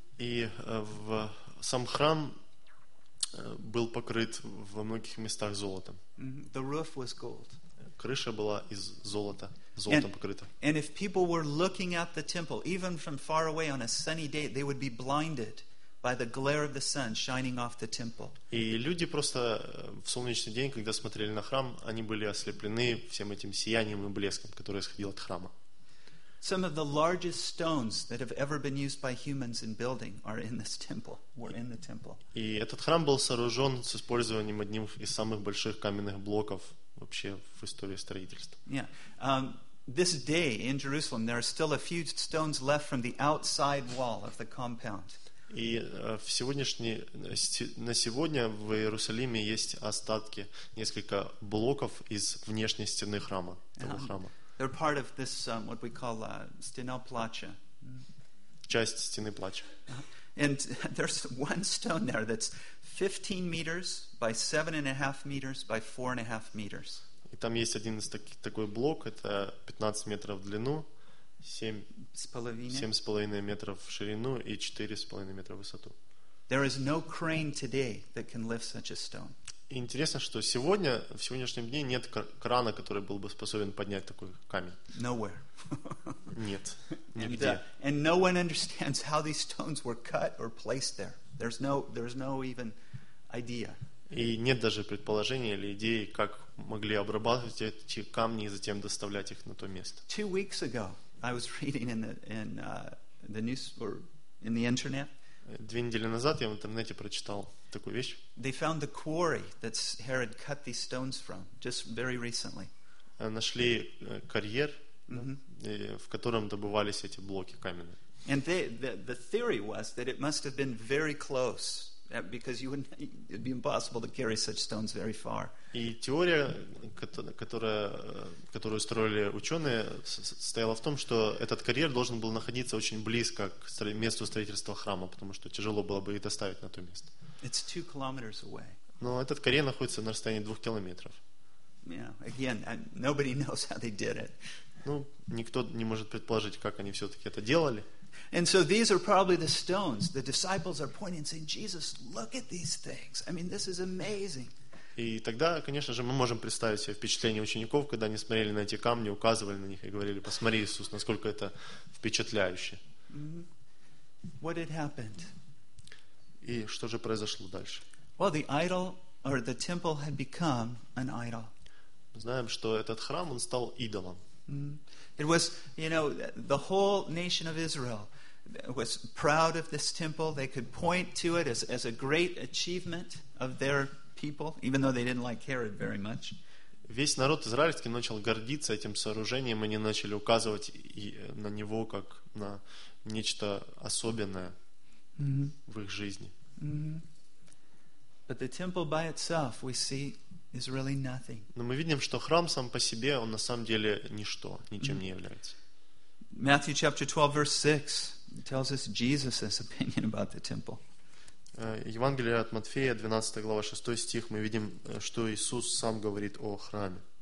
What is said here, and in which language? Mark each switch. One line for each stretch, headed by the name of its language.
Russian: И в сам храм был покрыт во многих местах золотом.
English: The roof was gold.
Russian: Крыша была из золота, золотом покрыта.
English: And if people were looking at the temple, even from far away on a sunny day, they would be blinded by the glare of the sun shining off the temple.
Russian: И люди просто в солнечный день, когда смотрели на храм, они были ослеплены всем этим сиянием и блеском, который исходил от храма.
English: Some of the largest stones that have ever been used by humans in building are in this temple. Were in the temple.
Russian: И этот храм был сооружен с использованием одним из самых больших каменных блоков вообще в истории строительства.
English: Yeah. This day in Jerusalem, there are still a few stones left from the outside wall of the compound.
Russian: И в сегодняшний, на сегодня в Иерусалиме есть остатки, несколько блоков из внешней стены храма, того храма.
English: They're part of this what we call
Russian: стена плача. Часть стены плача.
English: And there's one stone there that's 15 meters by 7.5 meters by 4.5 meters.
Russian: И там есть один из такой блок, это 15 метров в длину, 7.5 метров в ширину и 4.5 метра в высоту.
English: There is no crane today that can lift such a stone.
Russian: Интересно, что сегодня, в сегодняшнем дне, нет крана, который был бы способен поднять такой камень.
English: Nowhere.
Russian: Нет, нигде.
English: And no one understands how these stones were cut or placed there. There's no even idea.
Russian: И нет даже предположения или идеи, как могли обрабатывать эти камни и затем доставлять их на то место.
English: 2 weeks ago, I was reading in the news or in the internet.
Russian: 2 недели назад я в интернете прочитал такую вещь.
English: They found the quarry that Herod cut these stones from just very recently.
Russian: Нашли карьер, в котором добывались эти блоки каменные.
English: And the theory was that it must have been very close, because you wouldn't, it'd be impossible to carry such stones very far.
Russian: И теория, которую строили ученые, состояла в том, что этот карьер должен был находиться очень близко к месту строительства храма, потому что тяжело было бы их доставить на то место.
English: It's 2 kilometers away.
Russian: Но этот карьер находится на расстоянии 2 километров.
English: Yeah, again, nobody knows how they did it.
Russian: Ну, никто не может предположить, как они все-таки это делали.
English: And so these are probably the stones. The disciples are pointing and saying, Jesus, look at these things. I mean, this is amazing.
Russian: И тогда, конечно же, мы можем представить себе впечатление учеников, когда они смотрели на эти камни, указывали на них и говорили, посмотри, Иисус, насколько это впечатляюще.
English: What had happened?
Russian: И что же произошло дальше?
English: Well, the idol or the temple had become an idol.
Russian: Мы знаем, что этот храм, он стал идолом.
English: It was, you know, the whole nation of Israel was proud of this temple. They could point to it as a great achievement of their people, even though they didn't like Herod very much.
Russian: Весь народ израильский начал гордиться этим сооружением, они начали указывать на него как на нечто особенное в их жизни.
English: But the temple by itself, we see, is really nothing.
Russian: Но мы видим, что храм сам по себе, он на самом деле ничто, ничем не является.
English: Matthew chapter 12 verse 6 tells us Jesus's opinion about the temple.
Russian: Евангелие от Матфея, 12 глава, 6 стих, мы видим, что Иисус сам говорит о храме.